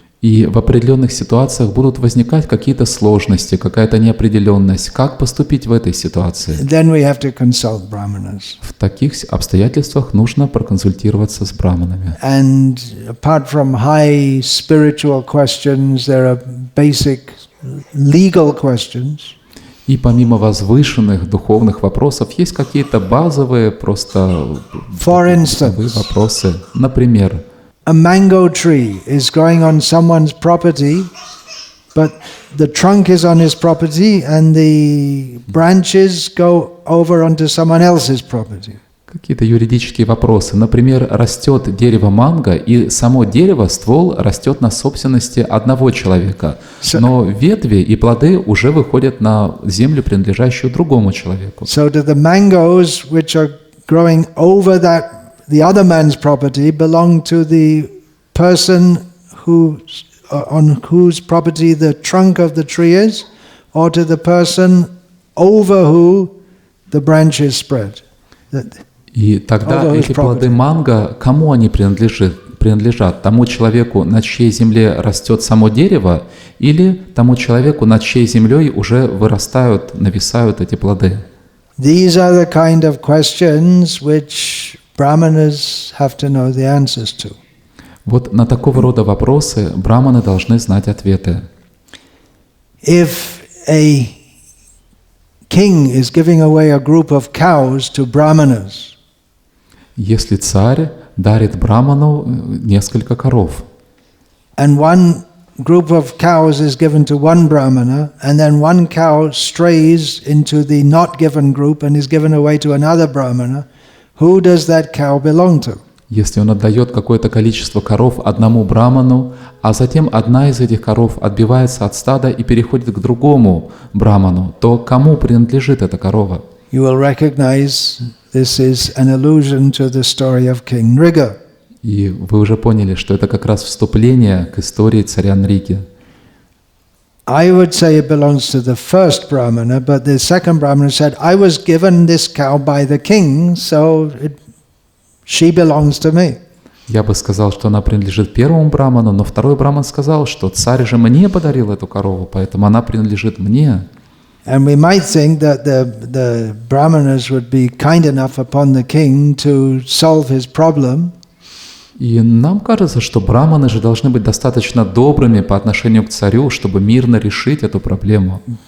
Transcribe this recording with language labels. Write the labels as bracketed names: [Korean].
[Russian] И в определенных ситуациях будут возникать какие-то сложности, какая-то неопределенность. Как поступить в этой ситуации? [English] Then we have to consult brahmanas. [Russian] В таких обстоятельствах нужно проконсультироваться с браманами. [English] And apart from high spiritual questions, there are basic legal questions. [Russian] И помимо возвышенных духовных вопросов, есть какие-то базовые, просто [English] For [Russian] базовые [English] instance, [Russian] вопросы. Например, [English] a mango tree is growing on someone's property, but the trunk is on his property and the branches go over onto someone else's property. [Russian] какие-то юридические вопросы. Например, растет дерево манго, и само дерево, ствол, растет на собственности одного человека. Но ветви и плоды уже выходят на землю, принадлежащую другому человеку. [English] So do the mangoes which are growing over the other man's property belong to the person on whose property the trunk of the tree is, or to the person over who the branch is spread? [Russian] И тогда эти плоды манго, кому они принадлежат? Тому человеку, на чьей земле растет само дерево, или тому человеку, над чьей землей уже вырастают, нависают эти плоды? [English] These are the kind of questions which brahmanas have to know the answers to. [Russian] Вот на такого рода вопросы браманы должны знать ответы. [English] If a king is giving away a group of cows to brahmanas, [Russian] Если царь дарит браману несколько коров, [English] and one group of cows is given to one brahmana, and then one cow strays into the not given group and is given away to another brahmana, who does that cow belong to? [Russian] если он отдает какое-то количество коров одному браману, а затем одна из этих коров отбивается от стада и переходит к другому браману, то кому принадлежит эта корова? [English] You will recognize this is an allusion to the story of King Nriga. [Russian] И вы уже поняли, что это как раз вступление к истории царя Нриги. [English] I would say it belongs to the first brahmana, but the second brahmana said, I was given this cow by the king, so she belongs to me. [Russian] Я бы сказал, что она принадлежит первому браману, но второй браман сказал, что царь же мне подарил эту корову, поэтому она принадлежит мне. [English] And we might think that the brahmanas would be kind enough upon the king to solve his problem. [Russian] И нам кажется, что браманы же должны быть достаточно добрыми по отношению к царю, чтобы мирно решить эту проблему.